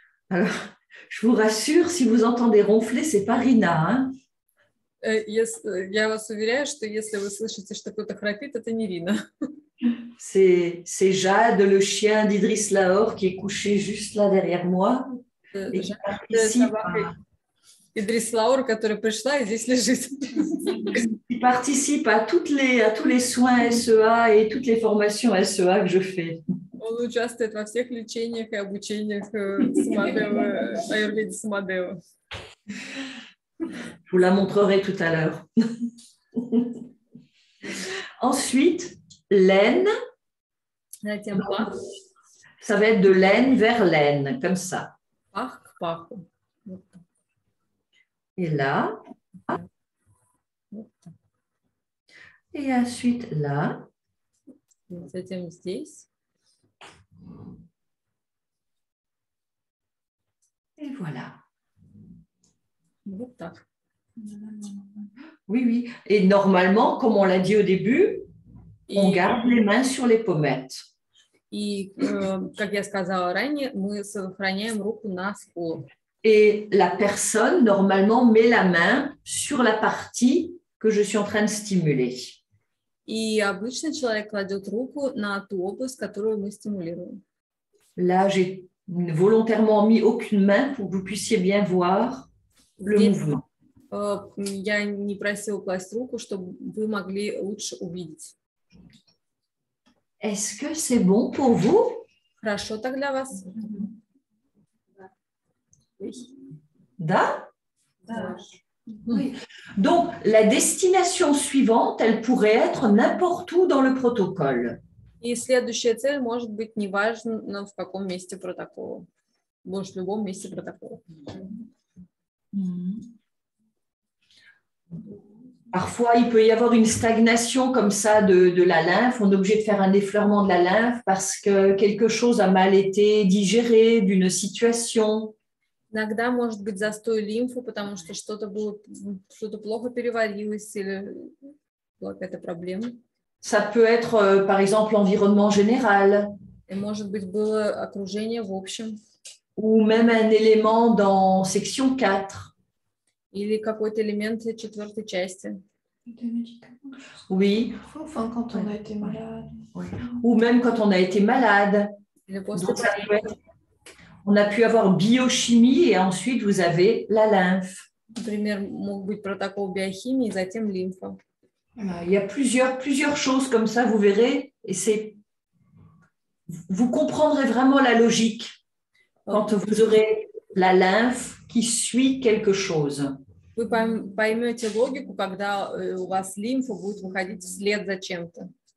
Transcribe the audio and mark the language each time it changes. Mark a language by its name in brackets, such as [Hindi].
[French] Alors, je vous rassure, si vous entendez ronfler, c'est pas Rina. Hein? [Russian] Я вас уверяю, что если вы слышите, что кто-то храпит, это не Рина. [French] C'est Jade, le chien d'Idriss Lahore, qui est couché juste là derrière moi. Et qui participe, [Russian] Идрис Лаур, которая пришла и здесь лежит. [French] qui participe à tous les soins SEA et toutes les formations SEA que je fais. [Russian] Он участвует во всех лечениях и обучениях Самадева, аюрведе Самадева. [French] Je vous la montrerai tout à l'heure. Ensuite, l'aine. [Russian] Затем пах, [French] Ça va être de l'aine vers l'aine, comme ça. [Russian] пах к паху. [French] Et là. Et ensuite là. [Russian] Затем здесь. [French] Et voilà. [Russian] Вот так. [French] Oui, oui. Et normalement, comme on l'a dit au début, on garde les mains sur les pommettes. [Russian] И, как я сказала ранее, мы сохраняем руку на скулу. [French] Et la personne, normalement, met la main sur la partie que je suis en train de stimuler. [Russian] И обычно человек кладет руку на ту область, которую мы стимулируем. [French] Là, j'ai volontairement mis aucune main pour que vous puissiez bien voir le mouvement. [Russian] Я не просила класть руку, чтобы вы могли лучше увидеть. [French] Est-ce que c'est bon pour vous? [Russian] Хорошо так для вас? Да? Да. [French] Oui. Donc, la destination suivante, elle pourrait être n'importe où dans le protocole. [Russian] И следующая цель может быть неважно в каком месте протокола. Может, в любом месте протокола. [French] Parfois, il peut y avoir une stagnation comme ça de la lymphe. On est obligé de faire un effleurement de la lymphe parce que quelque chose a mal été digéré d'une situation. [Russian] Иногда может быть застой лимфы, потому что что-то плохо переварилось или была какая-то проблема. [French] Ça peut être, par exemple, l'environnement général. [Russian] И, может быть, было окружение в общем. [French] Ou même un élément dans section 4. [Russian] Или какой-то элемент 4-й части. [French] Oui. Enfin, quand on a été malade. Oui. Ou même quand on a été malade. Donc, ça peut être, on a pu avoir biochimie et ensuite vous avez la lymphe. [Russian] Например, мог быть протокол биохимии, затем лимфа. [French] Il y a plusieurs choses comme ça, vous verrez, et vous comprendrez vraiment la logique quand vous aurez la lymphe qui suit quelque chose. [Russian] Вы поймете логику, когда у вас лимфа будет выходить вслед за чем-то.